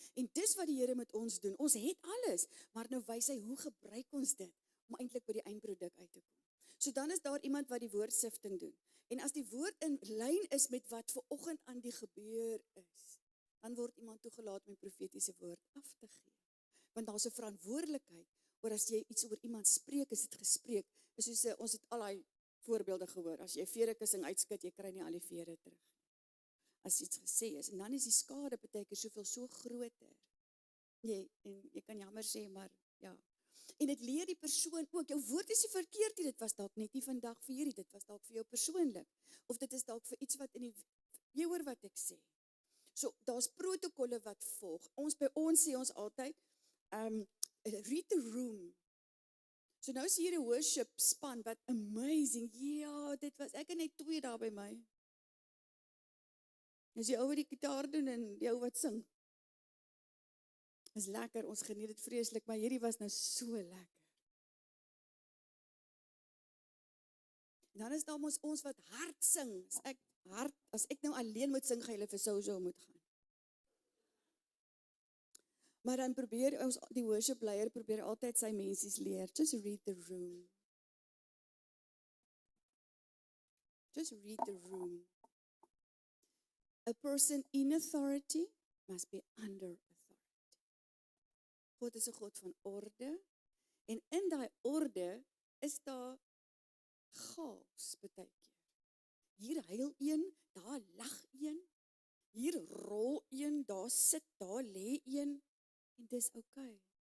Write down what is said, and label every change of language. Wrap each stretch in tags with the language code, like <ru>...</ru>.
<af>En dis wat die Here met ons doen. Ons het alles, maar nou wys hy hoe gebruik ons dit om eintlik by die eindproduk uit te kom. So dan is daar iemand wat die woordsifting doen. En as die woord in lyn is met wat ver oggend aan die gebeur is, dan word iemand toegelaat om 'n profetiese woord af te gee. Want daar's 'n verantwoordelikheid oor as jy iets oor iemand spreek, is dit gespreek. Is soos ons het al daai voorbeelde gehoor. As jy 'n verekussing uitskit, jy kry nie al die vere terug. As iets gesê is, en dan is die skade baie keer soveel so groter. En jy kan jammer sê, maar ja. En dit leer die persoon ook, jou woord is nie verkeerd nie, dit was dalk net nie vandag vir hierdie, dit was dalk vir jou persoonlik. Of dit is dalk vir iets wat jy hoor wat ek sê. So, daar's protokolle wat volg. By ons sê ons altyd,</af> <en>read the room.</en> <af>So nou is hier 'n worship span, wat amazing, ja, dit was, ek het net 2 daar by my. Dis die ou wat die gitaar doen en die ou wat sing. Is lekker, ons geniet dit vreeslik, maar hierdie was nou so lekker. En dan is daar ons wat hard sing. As ek nou alleen moet sing, gaan julle vir sou moet gaan. Maar dan probeer ons, die worship leier probeer altyd sy mensies leer.</af> <en>Just read the room. Just read the room. A person in authority must be under authority.</en> <af>God is 'n God van orde, en in daai orde is daar chaos baie keer. Hier huil een, daar lag een, hier rol een, daar sit, daar lê een, en dis okay.</af>